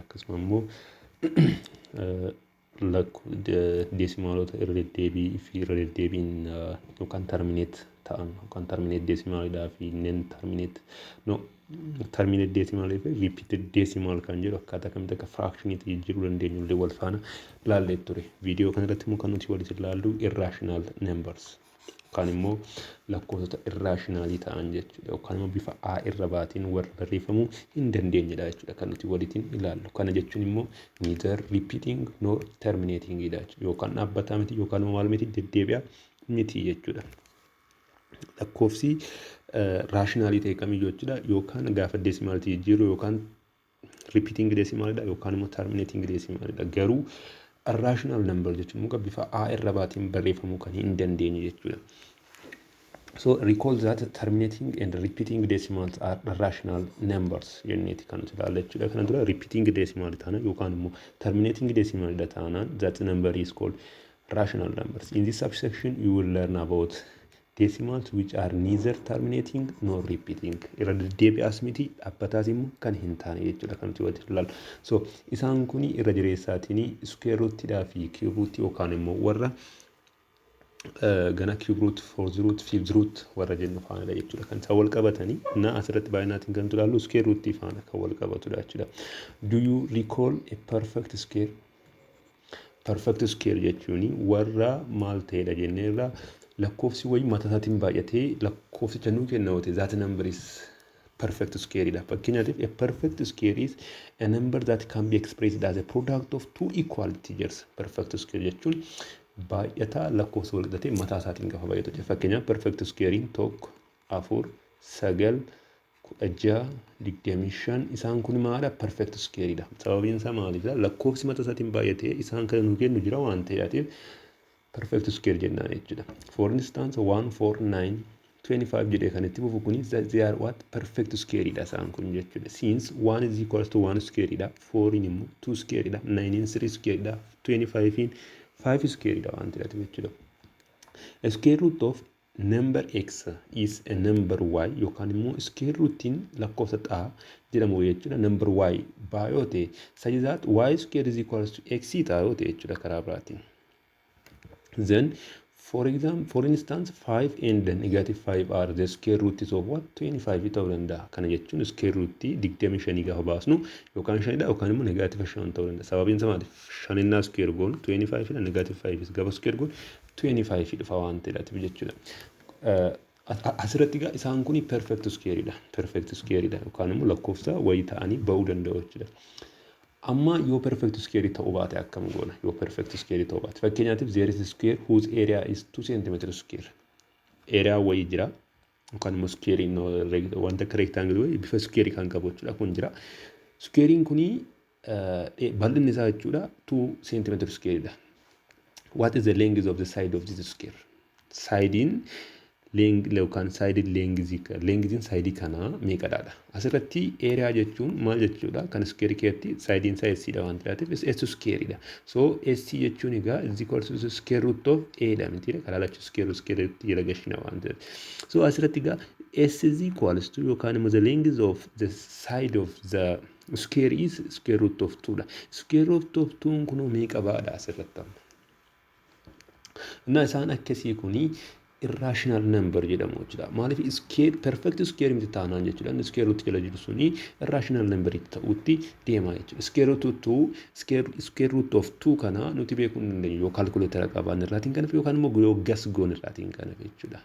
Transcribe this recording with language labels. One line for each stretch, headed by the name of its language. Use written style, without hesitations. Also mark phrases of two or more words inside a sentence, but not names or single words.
Oromo: Akkasuma immoo deesimaalota irra deddeebii fi irra deddeebiin yookaan termineet ta'an yookaan termineet deesimaalidhaa fi nen termineet
English: terminate decimal
Oromo: fi
English: repeated decimal
Oromo: kan jedhu akkaataa kamitti akka fractionitti jijjiiruu dandeenyu illee wal faana ilaallee ture. Viidiyoo kana irratti immoo kan nuti walitti ilaallu
English: irrational numbers
Oromo: yookaan immoo lakkoofsota irrationalii ta'an jechuudha. Yookaan immoo bifa A irra baatiin warra barreeffamuu hin dandeenyedha jechuudha kan nuti walitti ilaallu. Kana jechuun immoo
English: neither repeating nor terminating
Oromo: dha jechuudha. Yookaan dhaabbataa miti yookaan immoo maal miti deddeebi'a miti jechuudha. Lakkoofsi raashinaali ta'e kamiyyuu jechuudha yookaan gaafa deesimaaltii jijjiiru yookaan repeating deesimaalidha yookaan immoo terminating deesimaalidha. Garuu
English: irrational number
Oromo: jechuun immoo bifa A irra baatiin barreeffamuu kan hin dandeenye jechuudha.
English: So recall that terminating and repeating decimals are irrational numbers
Oromo: jenneeti kan nuti ilaallu jechuudha. Kana dura
English: repeating decimal
Oromo: taana yookaan immoo
English: terminating decimal
Oromo: taanaan
English: that number is called rational numbers. In this subsection you will learn about decimals which are neither terminating nor repeating.
Oromo: Irra deddeebi'as miti dhaabbataas immoo kan hin taane jechuudha kan nuti walitti ilaallu. So isaan kun irra jireessaatiin
English: square rootidhaa
Oromo: fi
English: cube root
Oromo: yookaan immoo warra gana
English: cube root, fourth root, fifth root
Oromo: warra jennu faanadha jechuudha. Kan isaan wal qabatanii na asirratti baay'inaatiin kan ilaallu
English: square root
Oromo: faana kan wal qabatudha jechuudha.
English: Do you recall a perfect square? Perfect square
Oromo: jechuun warra maal ta'edha jenneerra lakkoofsi wayii mataa isaatiin baay'atee lakkoofsicha nuu kennawote
English: that number is perfect square
Oromo: dha.
English: Fakkeenyaatiif a perfect square is a number that can be expressed as a product of two equal integers. Perfect square
Oromo: jechuun baay'ataa lakkoofsa wal qixatee mataa isaatiin gaafa baay'atu. Fakkeenyaaf
English: perfect squarein
Oromo: tokko, afur, sagal, 16, 25 isaan kun maadha
English: perfect square
Oromo: dha. Sababiin isaa maalidha? Lakkoofsi mataa isaatiin baay'atee isaan kana nuu kennu jira waan ta'eef
English: perfect square
Oromo: jennaan jechuudha.
English: For instance 1, 4, 9, 25
Oromo: jedhee kan itti fufu kuni
English: they are what perfect square
Oromo: dha isaan kun jechuudha.
English: Since 1 is equals to 1 square
Oromo: dha, 4 in immoo 2 square dha, 9 in 3 square dha, 25 in 5 square dha waan ta'eef jechuudha.
English: A square root of number x is a number y
Oromo: yookaan immoo
English: square rootiin
Oromo: lakkoofsa xaa jedhamu jechuudha.
English: Number y baay'oote such that y square is equals to x
Oromo: taa'oote jechuudha karaa biraatiin.
English: Then, for instance, 5 and the negative 5 are the square roots of what?
Oromo: 25 ta'uu danda'a. Kana jechuun
English: square root
Oromo: 25 gaafa baasnu yookaan 5 dha yookaan immoo negative 5 ta'uu danda'a. Sababiin isaa maali? 5 innaa square goon 25 dha negative 5 gaafa square goon 25 dhufa waan ta'eef jechuudha. Asirratti isaan kun
English: perfect square
Oromo: dha.
English: Perfect square
Oromo: dha yookaan immoo lakkoofsa wayii ta'anii ba'uu danda'u jechuudha. Amma yoo
English: perfect square
Oromo: ta'uu baate akkam goona?
English: Yoo perfect square
Oromo: ta'uu baate fakkeenyaatiif
English: there is a square whose area is 2 cm square.
Oromo: Area wayii jira yookaan immoo square wanta akka rectangle wayii bifa square kan qabu jechuudha kun jira. Squarein kuni bal'inni isaa jechuudha 2 cm square dha.
English: What is the length of the side of this square?
Oromo: Sidein yookaan sided lengthin sidii kana meeqadha? Asirratti area jechuun maal jechuudha? Kan square keetti sidein isaa s dha waan ta'eef s square dha. So s jechuun egaa
English: is equal to the square root of a
Oromo: dha miti karaa lachuu
English: square root
Oromo: jala gashina waan ta'eef.
English: So
Oromo: asirratti egaa
English: s is equals to
Oromo: yookaan immoo
English: the length of the side of the square is square root of 2 dha. Square root of 2
Oromo: kun meeqa baadha asirratti amma? Na isaan akkasii kuni
English: irrational number
Oromo: jedhamu jechuudha. Maaliif square
English: perfect square
Oromo: miti taanaan jechuudha.
English: Square root
Oromo: jala jiru suni
English: irrational number
Oromo: ta'utti deema jechuudha.
English: Square root of 2
Oromo: kana nuti beekuu hin dandeenyu yoo calculator qabaan irraatiin kana yookaan immoo yoo gas goon irraatiin kana jechuudha.